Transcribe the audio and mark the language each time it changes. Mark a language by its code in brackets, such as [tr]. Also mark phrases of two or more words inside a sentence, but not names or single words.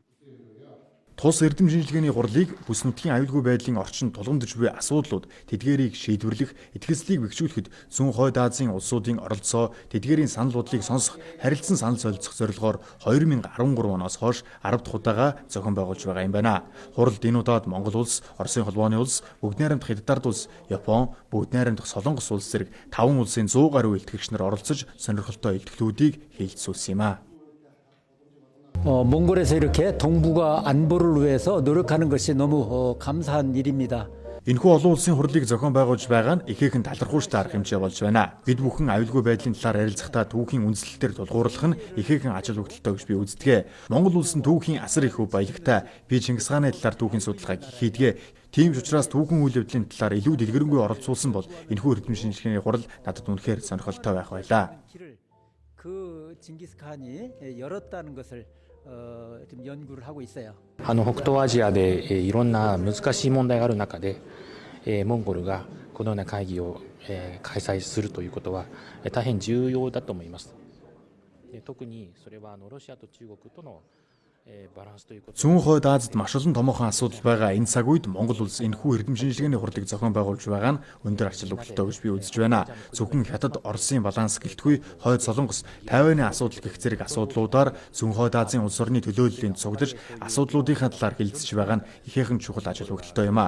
[mn] Тус эрдэм шинжилгээний хурлыг бүс нутгийн аюулгүй байдлын орчинд тулгамдж буй асуудлууд, тэдгээрийг шийдвэрлэх, итгэлцлийг бэхжүүлэхэд зүүн хойд Азийн улсуудын оролцоо, тэдгээрийн санал бодлыг сонсох, харилцан санал солилцох зорилгоор 2013 оноос хойш 10 дахь удаага зохион байгуулж байгаа юм байна. Хуралд энэ удаад Монгол улс, Оросын холбооны улс, Бүгд найрамдах Хятад улс, Япон, Бүгд найрамдах Солонгос улс зэрэг 5 улсын 100 гаруй илтгэгч нар оролцож сонирхолтой илтгэлүүдийг хэлэлцүүлсэн юм а. [ko] 몽골에서 이렇게 동북아 안보를 위해서 노력하는 것이 너무 감사한 일입니다. [mn] Энэхүү олон улсын хурлыг зохион байгуулж байгаа нь ихээхэн талархууштай арга хэмжээ болж байна. Бид бүхэн аюулгүй байдлын талаар ярилцахдаа түүхийн үндслэлтээр тулгуурлах нь ихээхэн ажил өгдөлтөй гэж би үздэг. Монгол улс нь түүхийн асар их хөв баялагтай. Би Чингис хааны талаар түүхийн судалгааг хийдэг. Тийм ч учраас түүхэн үйл явдлын талаар илүү дэлгэрэнгүй оролцуулсан бол энэхүү эрдэм шинжилгээний хурал надад үнэхээр сонирхолтой байх байлаа. [ko] 그 징기스칸이 열었다는 것을 좀 연구를 하고 있어요. [ja] 北東アジアでいろんな難しい問題がある中でモンゴルがこのような会議を開催するということは大変重要だと思います。特にそれはロシアと中国との [mn] Зүүн хойд Азид маш олон томоохон асуудал байгаа энэ цаг үед Монгол улс энэхүү эрдэм шинжилгээний хурлыг зохион байгуулж байгаа нь өндөр ач холбогдолтой гэж би үзэж байна. Зөвхөн Хятад, Оросын баланс гэлтгүй хойд Солонгос, Тайваны асуудал гэх зэрэг асуудлуудаар зүүн хойд Азийн улс орны төлөөллөлийн цуглаж асуудлуудынхаа талаар хэлэлцэж байгаа нь ихээхэн чухал ач холбогдолтой юм а.